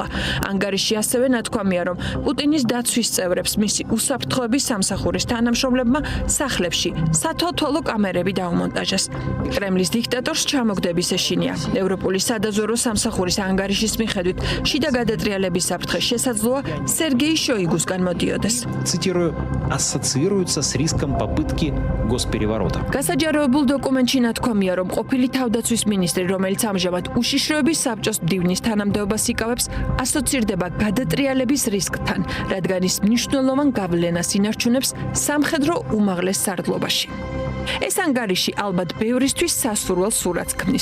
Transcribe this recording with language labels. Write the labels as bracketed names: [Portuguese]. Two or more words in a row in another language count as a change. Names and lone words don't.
[Georgian] ანგარიში ასევე ნათქვამია, რომ პუტინის დაცვის წევრებს მისი უსაფრთხოების სამსახურის თანამშრომლებმა სახლებში სათვალთვალო კამერები დაუმონტაჟეს. კრემლის დიქტატორს ჩამოგდების ეშინია. ევროპული სადაზვერვო სამსახურის ანგარიშის მიხედვით შიდა გადატრიალების საფრთხე შესაძლოა სერგეი შოიგუსგან მოდიოდეს. [Russian] Цитирую, ассоциируется с риском попытки госпереворота. [Georgian] გასაჯაროებულ დოკუმენტში ნათქვამია, რომ ყოფილი თავდაცვის მინისტრი, რომელიც ამჟამად უშიშროების საბჭოს მდივნის თანამდებობას იკავებს, ასოცირდება გადატრიალების რისკთან, რადგან ის მნიშვნელოვან გავლენას ინარჩუნებს სამხედრო უმაღლეს სარდლობაში. ეს ანგარიში ალბათ ბევრისთვის სასურველ სურათს ქმნის.